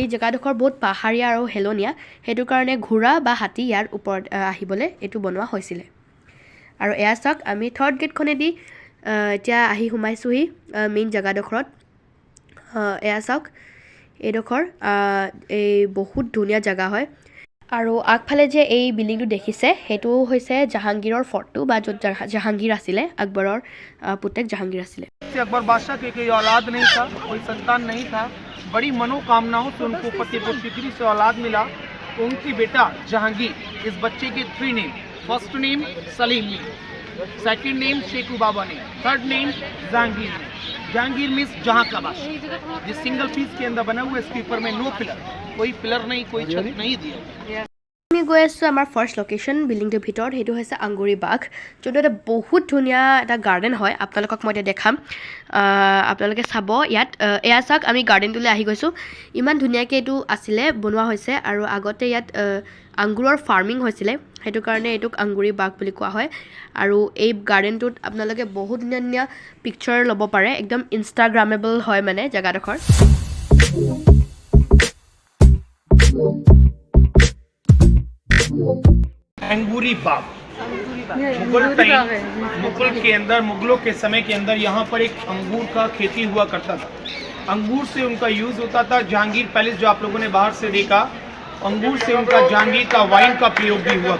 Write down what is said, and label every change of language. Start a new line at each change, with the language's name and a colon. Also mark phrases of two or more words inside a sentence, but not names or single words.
Assamese: জেগাডোখৰ বহুত পাহাৰীয়া আৰু হেলনীয়া সেইটো কাৰণে ঘোঁৰা বা হাতী ইয়াৰ ওপৰত আহিবলৈ এইটো বনোৱা হৈছিলে আৰু এয়া চাওক আমি থাৰ্ড গেটখনেদি এতিয়া আহি সোমাইছোহি মেইন জেগাডোখৰত এয়া চাওক এইডোখৰ এই বহুত ধুনীয়া জায়গা হয় আৰু আগফালে যে এই বিল্ডিংটো দেখিছে হেতু হৈছে জাহাঙ্গীৰৰ ফৰ্টটো বা য'ত জাহাঙ্গীৰ আছিলে আকবৰৰ পুতেক জাহাঙ্গীৰ আছিলে
Hindi: अकबर बादशाह के कोई औलाद नहीं था, कोई संतान नहीं था। बड़ी मनोकामनाओं से उनको फतेहपुर सीकरी से औलाद मिला। तो उनकी बेटा जहांगीर, इस बच्चे के 3 नेम,
English: first name
Hindi: सलीम नेम,
English: second name
Hindi: शेखू बाबा नेम,
English: third name
Hindi: जहांगीर नेम। जहांगीर मीन्स जहां का बादशाह। जिस
English: single piece
Hindi: के अंदर बना हुआ इसके ऊपर में
English: no pillar,
Hindi: कोई पिलर नहीं, कोई छत नहीं दिया।
Assamese: আমি গৈ আছোঁ আমাৰ
English: first location
Assamese: বিল্ডিংটোৰ ভিতৰত সেইটো হৈছে আংগুৰি বাগ যোনটো এটা বহুত ধুনীয়া এটা গাৰ্ডেন হয় আপোনালোকক মই এতিয়া দেখাম আপোনালোকে চাব ইয়াত এয়া চাওক আমি গাৰ্ডেনটোলৈ আহি গৈছোঁ ইমান ধুনীয়াকৈ এইটো আছিলে বনোৱা হৈছে আৰু আগতে ইয়াত আংগুৰৰ ফাৰ্মিং হৈছিলে সেইটো কাৰণে এইটোক আংগুৰি বাগ বুলি কোৱা হয় আৰু এই গাৰ্ডেনটোত আপোনালোকে বহুত ধুনীয়া ধুনীয়া পিকচাৰ ল'ব পাৰে একদম ইনষ্টাগ্ৰামেবল হয় মানে জেগাডোখৰ
Hindi: अंगूरी बाग मुगल के अंदर मुगलों के समय के अंदर यहाँ पर एक अंगूर का खेती हुआ करता था अंगूर से उनका यूज़ होता था जहांगीर पैलेस जो आप लोगों ने बाहर से देखा अंगूर से उनका जहांगीर का वाइन का प्रयोग भी हुआ